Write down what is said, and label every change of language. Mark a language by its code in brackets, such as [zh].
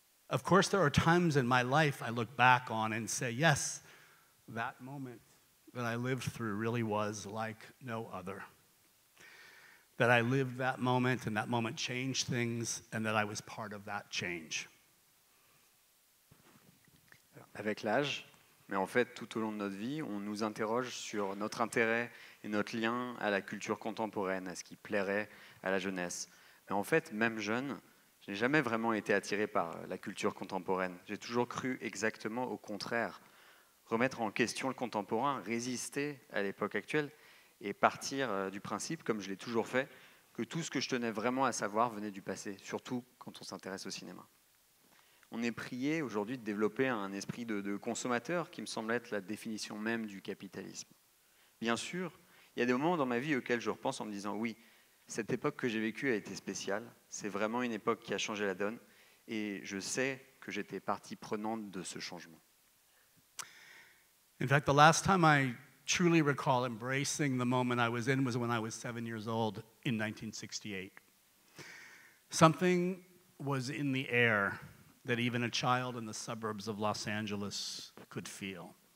[en] Of course, there are times in my life I look back on and say, yes, that moment that I lived through really was like no other. That I lived that moment and that moment changed things and that I was part of that change. [fr] Avec l'âge, mais en fait tout au long de notre vie, on nous interroge sur notre intérêt et notre lien à la culture contemporaine, à ce qui plairait à la jeunesse. Mais en fait, même jeune, je n'ai jamais vraiment été attiré par la culture contemporaine. J'ai toujours cru exactement au contraire. Remettre en question le contemporain, résister à l'époque actuelle et partir du principe, comme je l'ai toujours fait, que tout ce que je tenais vraiment à savoir venait du passé, surtout quand on s'intéresse au cinéma. On est prié aujourd'hui de développer un esprit de consommateur qui me semble être la définition même du capitalisme. Bien sûr, il y a des moments dans ma vie auxquels je repense en me disant oui, cette époque que j'ai vécue a été spéciale, c'est vraiment une époque qui a changé la donne et je sais que j'étais partie prenante de ce changement. [en] In fact, the last time I truly recall embracing the moment I was in was when I was 7 years old in 1968. Something was in the air that even a child in the suburbs of Los Angeles could feel.